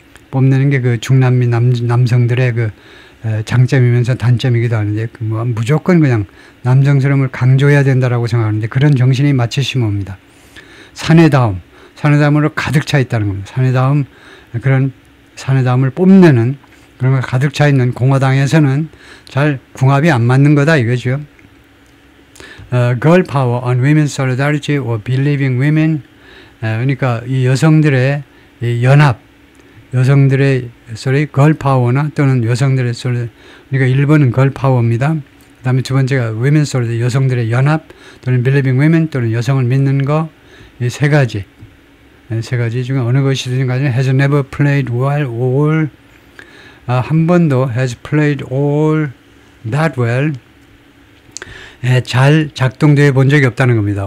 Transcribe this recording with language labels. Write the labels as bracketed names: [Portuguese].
[Korean] 뽐내는 게 그 중남미 남성들의 그 장점이면서 단점이기도 하는데 뭐 무조건 그냥 남성스러움을 강조해야 된다라고 생각하는데 그런 정신이 마치 심오입니다. 사내다움으로 가득 차 있다는 겁니다. 그런 사내다움을 뽐내는 그런 걸 가득 차 있는 공화당에서는 잘 궁합이 안 맞는 거다 이거죠. [English] Girl power on women's solidarity or believing women. [Korean] 그러니까 이 여성들의 이 연합, 여성들의 girl power나 또는 여성들의 그러니까 1번은 girl power입니다. 그 다음에 두 번째가 [English] women's solidarity, [Korean] 여성들의 연합 또는 [English] believing women [Korean] 또는 여성을 믿는 거, 이 세 가지 중에 어느 것이든 간에 [English] has never played well or [Korean] 한 번도 [English] has played all that well [Korean] 잘 작동되어 본 적이 없다는 겁니다.